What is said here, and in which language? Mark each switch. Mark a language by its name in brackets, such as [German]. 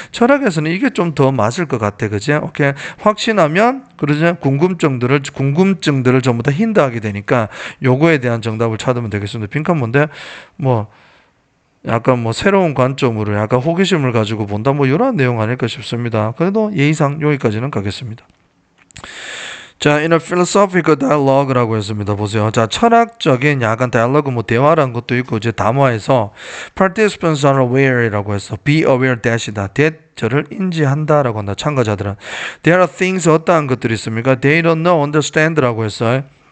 [Korean] 철학에서는 이게 좀 더 맞을 것 같아. 그제? 오케이. 확신하면 그러죠. 궁금증들을 전부 다 힌트하게 되니까 요거에 대한 정답을 찾으면 되겠습니다. 빈칸 뭔데? 뭐 약간 뭐 새로운 관점으로 약간 호기심을 가지고 본다 뭐 이런 내용 아닐까 싶습니다. 그래도 예의상 여기까지는 가겠습니다. [English] 자, in a philosophical dialogue라고 [Korean] 했습니다. 보세요. 자, 철학적인 약간 dialogue 뭐 대화라는 것도 있고 이제 담화에서 [English] participants are aware [Korean] 이라고 해서 [English] be aware that [Korean] 이다. that를 인지한다라고 한다. 참가자들은 [English] there are things [Korean] 어떠한 것들이 있습니까? [English] They don't know understand라고 [Korean] 했어요.